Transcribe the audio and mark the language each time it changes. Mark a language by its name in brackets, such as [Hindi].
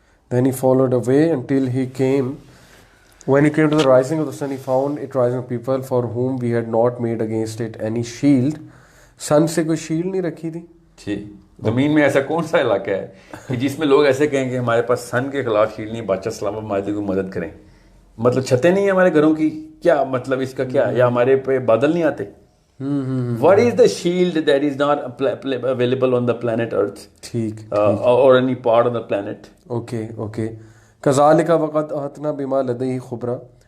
[English] Then he followed away until he came. When he came to the rising of the sun, he found it rising of people for whom we had not made against it any shield. [Urdu] Sun سے کوئی shield نہیں رکھی تھی. جی, زمین میں ایسا کون سا علاقہ ہے کہ جس میں لوگ ایسے کہیں کہ ہمارے پاس سن کے خلاف شیلڈ نہیں, بادشاہ سلام ہماری کو مدد کریں. مطلب چھتیں نہیں ہیں ہمارے گھروں کی, کیا مطلب اس کا کیا, یا ہمارے پہ بادل نہیں آتے. [English] What is the shield that is not available on the planet Earth? [Urdu] ٹھیک. [English] Or any part of the planet? Okay. [Arabic] كذلك وقد أحطنا بما لديه خبرا.